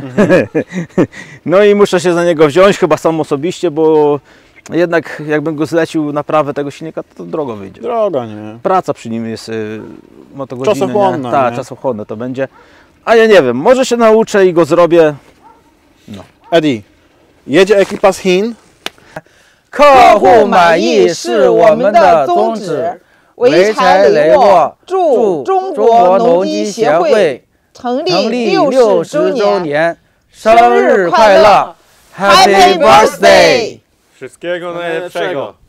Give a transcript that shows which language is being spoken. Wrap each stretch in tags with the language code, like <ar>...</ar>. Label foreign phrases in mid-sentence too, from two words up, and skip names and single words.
<pl>No i muszę się za niego wziąć, chyba sam osobiście, bo jednak jakbym go zlecił naprawę tego silnika, to drogo wyjdzie. Droga, nie. Praca przy nim jest motogodziny. Czasochłonna. Tak, czasochłonne to będzie. A ja nie wiem, może się nauczę i go zrobię. No. Eddie, jedzie ekipa z Chin.</pl> <zh>客户满意是我们的宗旨， 潍柴雷沃祝中国农机协会成立60周年生日快乐 ！</zh> <en>Happy Birthday！</en> <pl>Wszystkiego najlepszego!</pl>